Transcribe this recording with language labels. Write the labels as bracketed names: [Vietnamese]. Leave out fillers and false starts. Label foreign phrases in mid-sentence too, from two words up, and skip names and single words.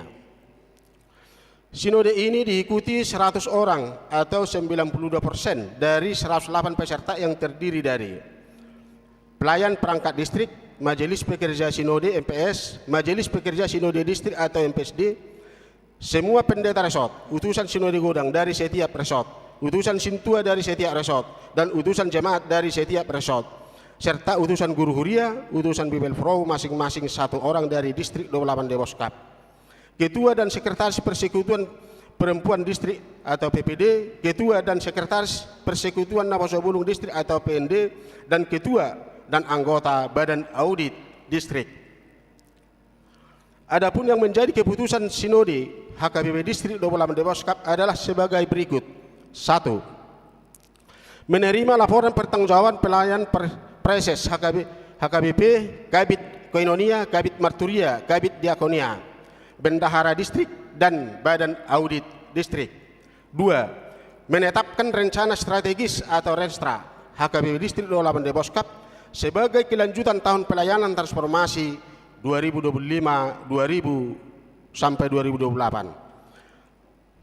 [Indonesian] Sinode ini diikuti 100 orang atau 92% dari 108 peserta yang terdiri dari pelayan perangkat distrik, Majelis Pekerja Sinode MPS, Majelis Pekerja Sinode Distrik atau MPSD, semua pendeta resort, utusan Sinode Godang dari setiap resort, utusan Sintua dari setiap resort, dan utusan jemaat dari setiap resort, serta utusan guru huria, utusan Bibel Pro masing-masing 1 orang dari Distrik 28 Deboskap. Ketua dan Sekretaris Persekutuan Perempuan Distrik atau PPD, Ketua dan Sekretaris Persekutuan Nabasobulung Distrik atau PND, dan Ketua dan anggota Badan Audit Distrik. Adapun yang menjadi keputusan Sinode HKBP Distrik 28 Deboskap adalah sebagai berikut. 1. Menerima laporan pertanggungjawaban pelayan Preses HKBP, Kabit Koinonia, Kabit Marturia, Kabit Diakonia, Bendahara Distrik, dan Badan Audit Distrik. 2. Menetapkan rencana strategis atau Renstra HKBP Distrik 28 Deboskap sebagai kelanjutan tahun pelayanan transformasi 2025-2000 sampai 2028.